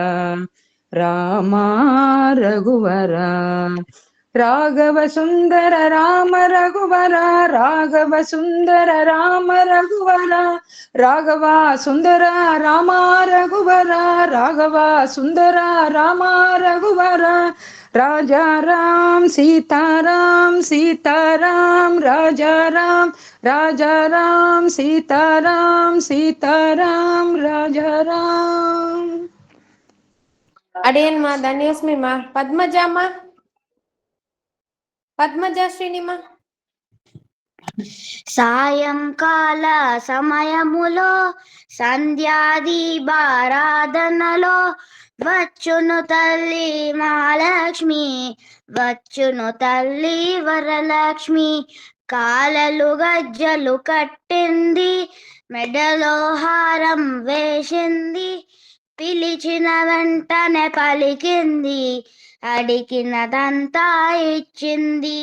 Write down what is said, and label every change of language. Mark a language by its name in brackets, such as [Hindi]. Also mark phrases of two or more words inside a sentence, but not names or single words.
[Tamil] ராமா ரகுவரா, ராகவ சுந்தர ராம ரகுவரா, ராகவ சுந்தர ராம ரகுவரா, ராகவா சுந்தர ராமா ரகுவரா, ராகவா சுந்தர ராமா ரகுவரா, ராஜா ராம் சீதாராம் சீதாராம் ராஜா ராம், ராஜா ராம் சீதாராம் சீதாராம் ராஜா ராம். அடியேன்மா தன்யஸ்மிமா. பத்மஜாமா. பத்மஜா ஸ்ரீனிமா. [Telugu] సాయంకాల సమయములో సంధ్యాదీపారాధనలో వచ్చును తల్లి మహాలక్ష్మి, వచ్చును తల్లి వరలక్ష్మి. కాలలు గజ్జలు కట్టింది, మెడలో హారం వేసింది, పిలిచిన వెంటనే పలికింది, అడిగినదంతా ఇచ్చింది.